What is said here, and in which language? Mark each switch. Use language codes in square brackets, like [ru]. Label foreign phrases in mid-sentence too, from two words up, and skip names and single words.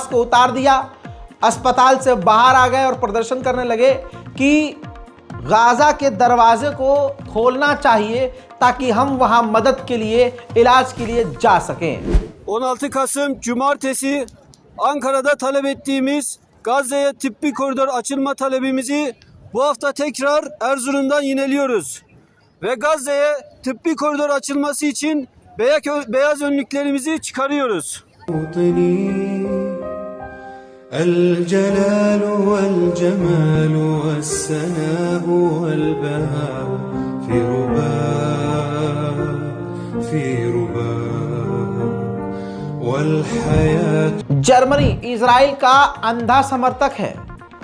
[hi] को उतार दिया, अस्पताल से बाहर आ गए और प्रदर्शन करने लगे कि गाजा के दरवाजे को खोलना चाहिए ताकि हम वहां मदद के लिए, इलाज के लिए जा सकें। [tr] 16 Kasım Cumartesi Ankara'da talep ettiğimiz Gazze'ye tıbbi koridor açılma talebimizi bu hafta tekrar Erzurum'dan yineliyoruz. Ve Gazze'ye tıbbi koridor açılması için beyaz önlüklerimizi çıkarıyoruz. [ar] الجلال والجمال والسناء والبهاء في رباء والحياة। [hi] जर्मनी इजराइल का अंधा समर्थक है।